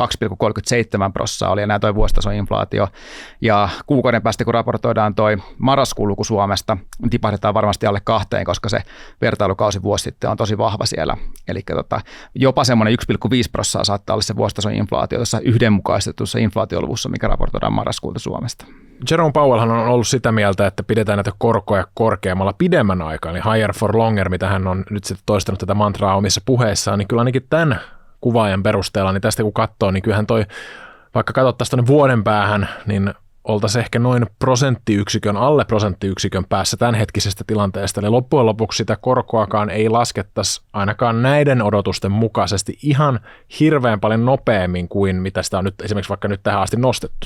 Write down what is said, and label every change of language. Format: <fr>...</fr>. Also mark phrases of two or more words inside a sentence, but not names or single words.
<fi>2,37% oli enää tuo vuositason inflaatio. Ja kuukauden päästä, kun raportoidaan tuo marraskuun luku Suomesta, niin tipahdetaan varmasti alle 2, koska se vertailukausi vuosi sitten on tosi vahva siellä. Eli jopa semmoinen 1,5% saattaa olla se vuositason inflaatio tuossa yhdenmukaistetussa inflaatioluvussa, mikä raportoidaan marraskuulta Suomesta. Jerome Powellhan on ollut sitä mieltä, että pidetään näitä korkoja korkeammalla pidemmän aikaa, eli</fi> <en>higher for longer,</en> <fi>mitä hän on nyt sitten toistanut tätä mantraa omissa puheissaan, niin kyllä ainakin tämän kuvaajan perusteella, niin tästä kun katsoo, niin kyllähän toi, vaikka katsottaisiin tuonne vuoden päähän, niin oltaisiin ehkä noin alle prosenttiyksikön päässä tämänhetkisestä tilanteesta. Eli loppujen lopuksi sitä korkoakaan ei laskettaisi ainakaan näiden odotusten mukaisesti ihan hirveän paljon nopeammin kuin mitä sitä on nyt esimerkiksi vaikka nyt tähän asti nostettu.</fi>